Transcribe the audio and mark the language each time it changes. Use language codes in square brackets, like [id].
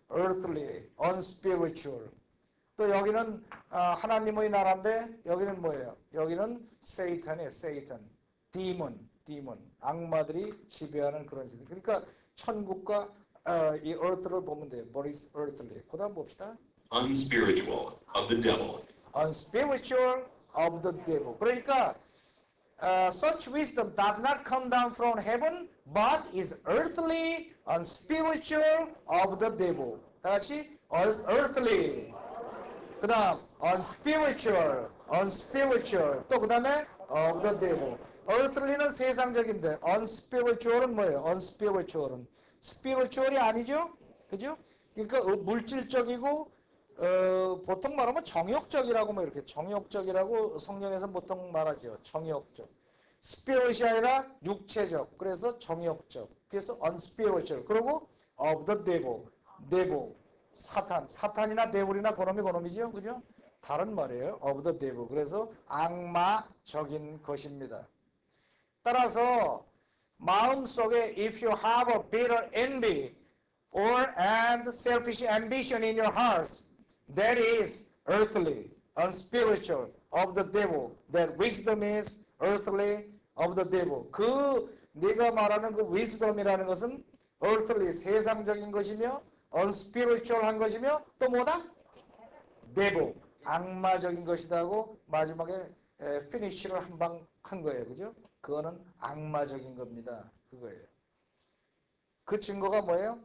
[en] earthly, unspiritual. [ko] 또 여기는 하나님의 나라인데 여기는 뭐예요? 여기는 Satan이에요. [en] Satan. demon. [ko] 악마들이 지배하는 그런 세계. 그러니까 천국과 이 earth를 보면 돼요. [en] What is earthly? [ko] 그 다음 봅시다. [en] unspiritual, of the devil, unspiritual of the devil. [ko] 그러니까 [en] such wisdom does not come down from heaven, but is earthly, unspiritual of the devil. [ko] 다 같이 earthly. 그 다음 unspiritual. 또 그 다음에 of the devil. earthly는 세상적인데 unspiritual은 뭐예요? unspiritual은 spiritual이 아니죠? 그죠? 그러니까 물질적이고 보통 말하면 정욕적이라고 뭐 이렇게 정욕적이라고 성경에서 보통 말하죠. 정욕적. spirit이 아니라 육체적. 그래서 정욕적. 그래서 unspiritual. [en] 그리고 of the devil. [ko] 사탄이나 devil이나 그놈이죠. 그죠? 다른 말이에요. of the devil. 그래서 악마적인 것입니다. 따라서 마음속에 [en] if you have a bitter envy or and selfish ambition in your hearts, that is earthly, unspiritual, of the devil. That wisdom is earthly, of the devil. [ko] 네가 말하는 그 wisdom이라는 것은 earthly, 세상적인 것이며 unspiritual한 것이며 또 뭐다? devil, 악마적인 것이다 하고 마지막에 finish를 한 방 한 거예요. 그죠? 그거는 악마적인 겁니다. 그거예요. 그 증거가 뭐예요?